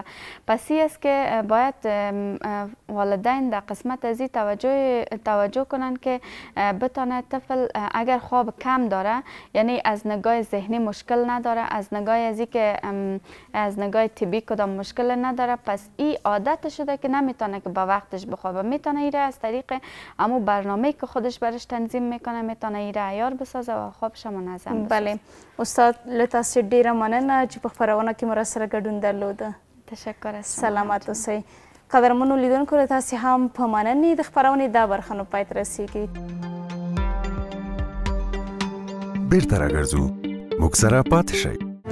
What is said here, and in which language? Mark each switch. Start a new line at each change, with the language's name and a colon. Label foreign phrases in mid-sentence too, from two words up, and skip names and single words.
Persian: پس این است که باید والدین در قسمت از این توجه کنن که بتونه طفل اگر خواب کم داره یعنی از نگاه ذهنی مشکل نداره، از نگاه ازی که از نگاه طبی کدام مشکل نداره، پس این عادت شده که نمیتونه که با وقتش بخوابه. میتونه ایره از طریق امو برنامه‌ای که خودش برش تنظیم میکنه میتونه ایره عیار بسازه و خوابش منظم بسازه.
Pashto: بله استاد له تاسو ډیره مننه چې په خپرونه کې مو راسره ګډون درلوده.
Persian: تشکر استاد.
Pashto: سلامت اوسئ. قدرمنو لیدونکو له تاسې هم په مننې د خپرونې دا برخه نو پای ته رسیږي. بیرته راګرځو موږ سره پاتې شئ.